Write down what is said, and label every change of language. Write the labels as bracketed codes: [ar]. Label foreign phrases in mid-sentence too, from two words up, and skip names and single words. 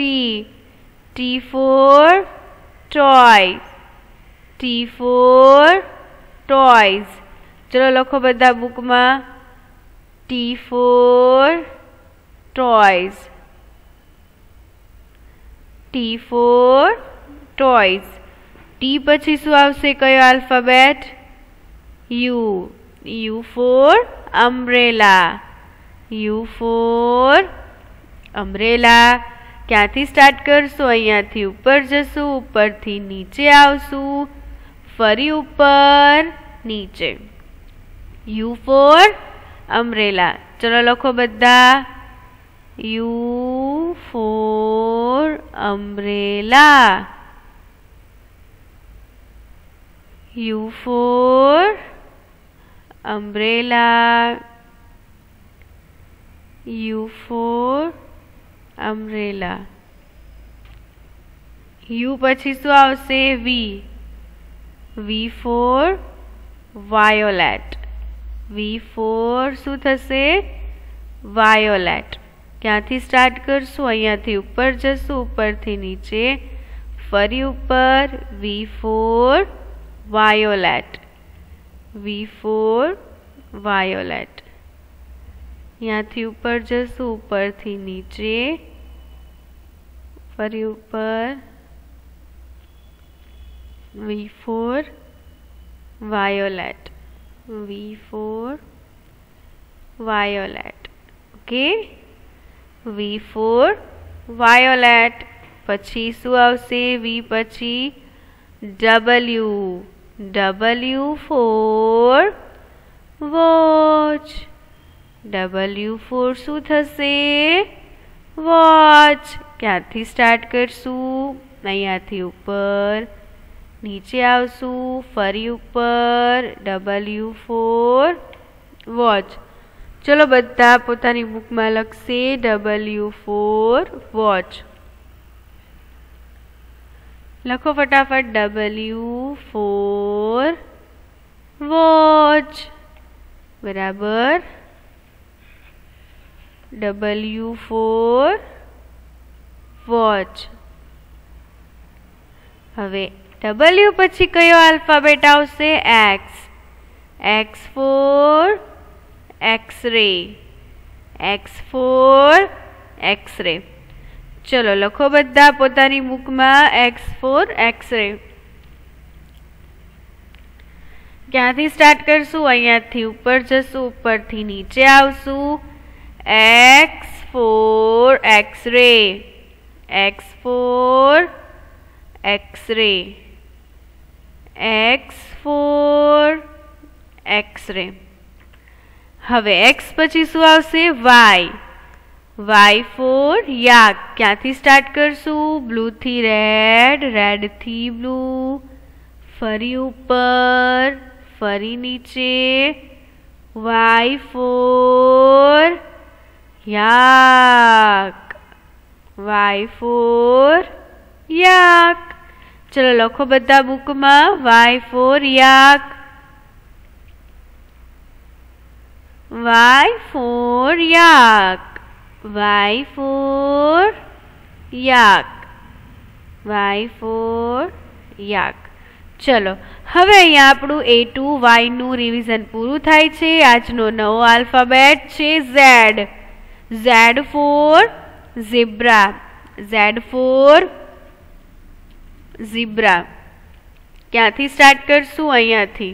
[en] T for toy. T for toys. [gu] ચલો લખો બધા બુકમાં. [en] T for toys. T for toys. [gu] T પછી શું આવશે? કયો આલ્ફાબેટ? [en] U. U for umbrella. U for umbrella. [gu] ક્યાંથી સ્ટાર્ટ કરશું? અહીંયાથી ઉપર જશું, ઉપરથી નીચે આવશું, ફરી ઉપર નીચે. [en] U for umbrella. ચલો લખો બધા. U for umbrella. U for umbrella. U for umbrella. [gu] U પછી શું આવશે? [en] V. V for violet. V for [gu] શું થશે? [en] violet. [gu] ક્યાંથી સ્ટાર્ટ કરશું? અહીંયાથી ઉપર જશું, ઉપરથી નીચે, ફરી ઉપર. [en] V for violet. V for violet. અહીંયાથી ઉપર જશું, ઉપરથી નીચે, ફરી ઉપર. V for violet. V for violet. Okay. V for violet. [gu] પછી શું આવશે? V પછી W. [en] W for watch. W for [gu] શું થશે? [en] watch. [gu] ક્યાંથી સ્ટાર્ટ કરશું? અહીંયાથી ઉપર, નીચે આવશું, ફરી ઉપર. [en] W for watch. [gu] ચલો બધા પોતાની બુકમાં લખશે [en] W for watch. [gu] લખો ફટાફટ. [en] W for watch. બરાબર. W for watch. [gu] હવે W પછી કયો આલ્ફાબેટ આવશે? [en] X. X for X-ray. X for X-ray. [gu] ચલો લખો બધા પોતાની બુકમાં [en] X for X-ray. [gu] ક્યાંથી સ્ટાર્ટ કરશું? અહીંયાથી ઉપર જશું, ઉપરથી નીચે આવશું. [en] X for X-ray. X for X-ray. X for X-ray. [gu] હવે X પછી શું આવશે? [en] Y. Y for yak. [gu] ક્યાંથી સ્ટાર્ટ કરશું? બ્લુ થી રેડ, રેડ થી બ્લુ, ફરી ઉપર, ફરી નીચે. [en] Y for yak. Y for yak. [gu] ચલો લખો બધા બુકમાં [en] Y for yak. Y for yak. Y for yak. Y for yak. [gu] ચલો હવે અહીંયા આપણું A2Y નું રિવિઝન પૂરું થાય છે. આજનો નવો આલ્ફાબેટ છે Z. [en] Z for zebra. Z for zebra. [gu] ક્યાંથી સ્ટાર્ટ કરશું? અહીંયાથી.